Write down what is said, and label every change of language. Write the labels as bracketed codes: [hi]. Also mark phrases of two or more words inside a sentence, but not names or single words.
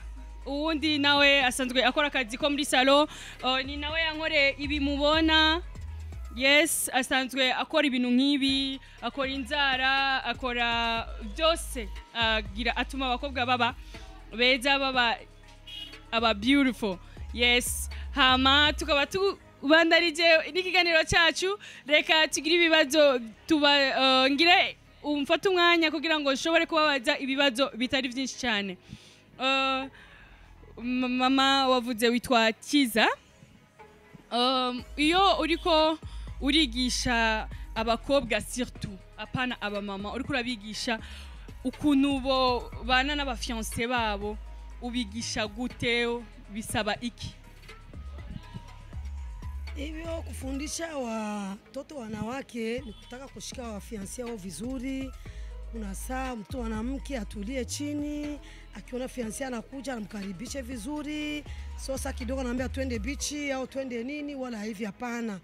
[rn] Uwundi nawe asanzwe akora akazi ko muri salo, ni nawe yankore ibi mubona. Yes, asanzwe akora ibintu nk'ibi, akora inzara, akora byose, agira atuma abakobwa baba beza, baba beautiful. Yes, hama tukaba tubandarije n'ikiganiro cyacu. Reka tugire ibibazo ngire umfata umwanya kugira ngo nshobore kubabaza ibibazo bitari byinshi cyane. Mama wavuze witwa Kiza, iyo uriko urigisha abakobwa surtout apana abamama uriko urabigisha ukuntu bo bana n'abafiancé babo ubigisha gute bisaba iki? [sw] Hivyo kufundisha watoto wanawake ni kutaka kushika wafiancé wao vizuri. Kuna saa mtu mwanamke atulie chini, akiona fiancé anakuja anamkaribishe vizuri. Sasa kidogo anaambia twende bichi au twende nini, wala hivi hapana.